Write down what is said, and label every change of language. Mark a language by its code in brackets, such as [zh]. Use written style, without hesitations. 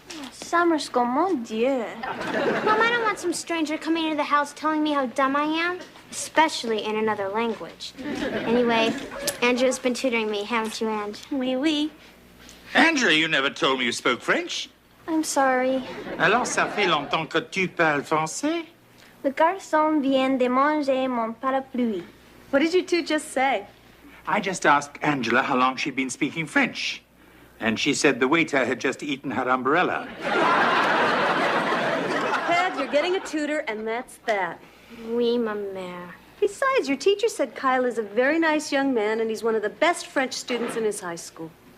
[en] Summer school, [fr] mon Dieu. [en] Mom, I don't want some stranger coming into the house telling me how dumb I am, especially in another language. Anyway, Angela's been tutoring me, haven't you, Ange? [fr] Oui, oui. [en] Angela, you never told me you spoke French. I'm sorry. [fr] Alors, ça fait longtemps que tu parles français? Le garçon vient de manger mon parapluie. [en] What did you two just say? I just asked Angela how long she'd been speaking French. And she said the waiter had just eaten her umbrella. Ted, you're getting a tutor, and that's that. [fr] Oui, ma mère. [en] Besides, your teacher said Kyle is a very nice young man, and he's one of the best French students in his high school.